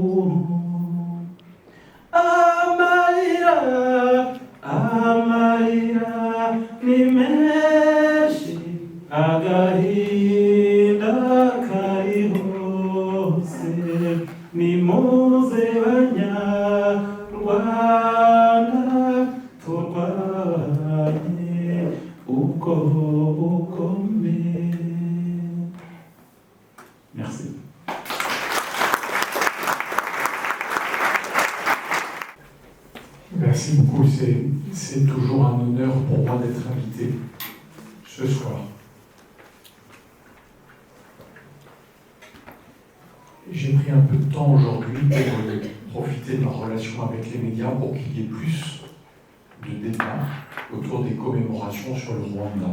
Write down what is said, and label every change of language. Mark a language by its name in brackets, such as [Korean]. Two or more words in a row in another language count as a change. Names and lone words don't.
[Kinyarwanda] Amarira ni menshi, agahinda kari hose, nimuze banyarwanda turwanye ubwo bugome. [French] Merci. Merci beaucoup, c'est toujours un honneur pour moi d'être invité ce soir. J'ai pris un peu de temps aujourd'hui pour profiter de ma relation avec les médias pour qu'il y ait plus de débats autour des commémorations sur le Rwanda.